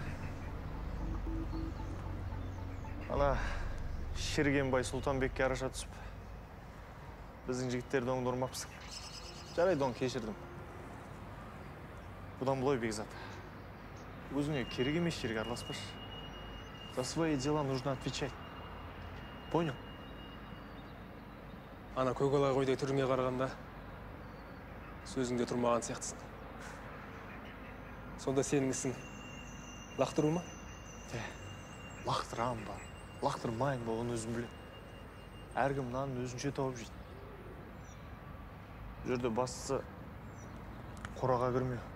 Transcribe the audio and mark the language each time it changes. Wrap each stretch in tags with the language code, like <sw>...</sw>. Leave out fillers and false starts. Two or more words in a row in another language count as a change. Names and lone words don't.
<kk>Ана Шергенбай Сұлтанбекке араша түсіп, біздің жігіттерді оңды ұрмапсың. Жарайды, оны кешірдім. Бұдан бұлай Бекзат. Өзіңе керек емес жерге араласпаш.</kk> <ru>За свои дела нужно отвечать. Понял?</ru> <kk>Ана көкала қойдай түріңе қарағанда сөзіңде тұрмаған сияқтысың. Сонда сенің ісің лақтыру ма? Лақтырам ба, лақтырмайын ба, оны өзім білем. Әркім нанын өзінше тауып жейді. Бұл жерде бастысы қораға кірмеу.</kk>